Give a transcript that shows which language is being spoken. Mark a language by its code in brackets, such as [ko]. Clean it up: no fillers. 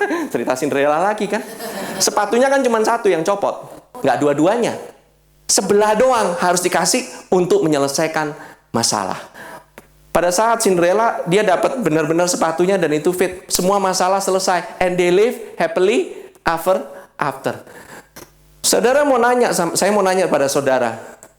[id] Cerita Cinderella lagi kan? Sepatunya kan cuma satu yang copot, nggak dua-duanya. Sebelah doang harus dikasih untuk menyelesaikan masalah. Pada saat Cinderella, dia dapat benar-benar sepatunya dan itu fit. Semua masalah selesai. [en] And they live happily ever after. [id] Saudara mau nanya, saya mau nanya pada saudara.